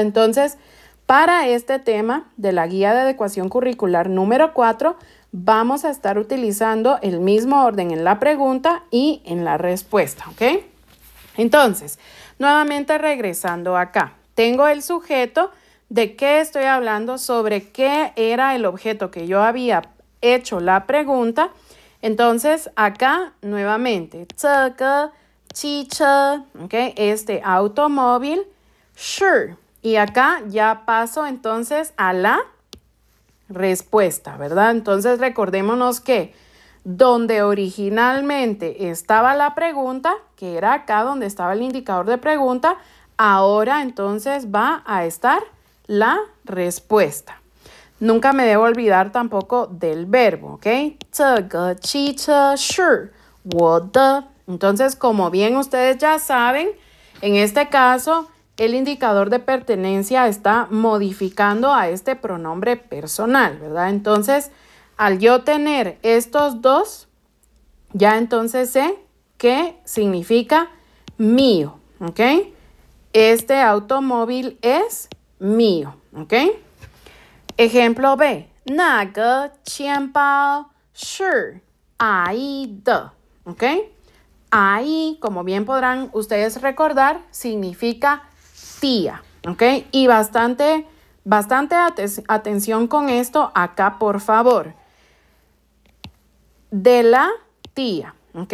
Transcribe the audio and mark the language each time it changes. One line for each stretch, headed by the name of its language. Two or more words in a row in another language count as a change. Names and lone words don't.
Spanish: Entonces, para este tema de la guía de adecuación curricular número 4, vamos a estar utilizando el mismo orden en la pregunta y en la respuesta, ¿ok? Entonces, nuevamente regresando acá, tengo el sujeto. ¿De qué estoy hablando? Sobre qué era el objeto que yo había hecho la pregunta. Entonces, acá nuevamente,
Chinese: 这个汽车,
Spanish: ¿ok? Este automóvil, sure. Y acá ya paso entonces a la respuesta, ¿verdad? Entonces recordémonos que donde originalmente estaba la pregunta, que era acá donde estaba el indicador de pregunta, ahora entonces va a estar la respuesta. Nunca me debo olvidar tampoco del verbo, ¿ok?
Chinese: 这个汽车是我的.
Spanish: Entonces, como bien ustedes ya saben, en este caso, el indicador de pertenencia está modificando a este pronombre personal, ¿verdad? Entonces, al yo tener estos dos, ya entonces sé que significa mío, ¿ok? Este automóvil es mío, ¿ok? Ejemplo B.
Chinese: 那个钱包是阿姨的,
Spanish: ¿ok? Ahí, como bien podrán ustedes recordar, significa tía, ¿ok? Y bastante atención con esto acá, por favor. De la tía, ¿ok?